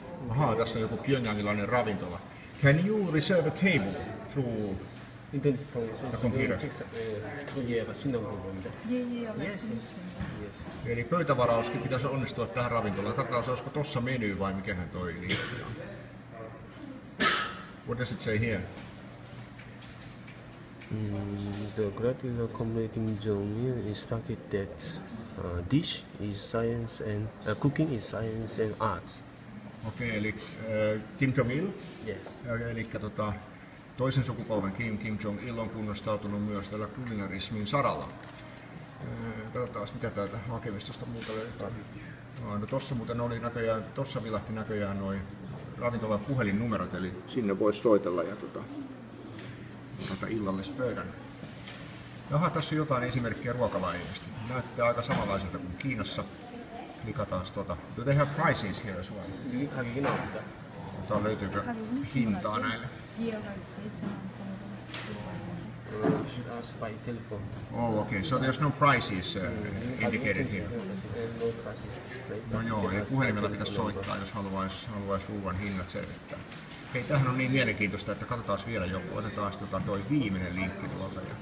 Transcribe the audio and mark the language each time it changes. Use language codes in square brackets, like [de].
[fi] Ahaa, tässä on joku pyongyangilainen ravintola. [en] Can you reserve a table through... [ko] 인터넷 통해서 컴퓨터. 식탁 예약할 수 있는 부분인데. 예예, [en] Yes, [ko] 말씀하셨습니다. [en] yes. [fi] Eli pöytävarauskin pitäisi onnistua tähän ravintolaan. Katsotaan, olisiko tossa meny vai mikähän toi liittyy. [en] What does it say here? The Gradual Community Kim Jong-il instructed that dish is science and cooking is science and arts. [fi] Okei, eli Kim Jong-il, [en] Yes. [fi] eli toisen sukupolven Kim Jong-il on kunnostautunut myös tällä kulinarismin saralla. Katsotaan, mitä täältä hakemistosta muuta löytää. No tossa muuten oli näköjään, tossa vilahti näköjään noin ravintolan puhelinnumerot, eli sinne voisi soitella ja illallispöydän. Jaha, tässä on jotain esimerkkiä ruokalaineista. Näyttää aika samanlaiselta kuin Kiinassa. Klikataan [en] Do they have prices here as well? [ko] 여기 가격이 나옵니다. [fi] Löytyykö hintaa näille? [ko] 이어갈 때 전화번호로 [en] You should ask by telephone. Oh, okay. So there's no prices indicated here. And no prices displayed. [fi] No joo, eli puhelimella pitäisi soittaa, jos haluaisi ruuan hinnat selvittää. Hei, tämähän on niin mielenkiintoista, että katsotaan vielä joku. Otetaan toi viimeinen linkki tuolta.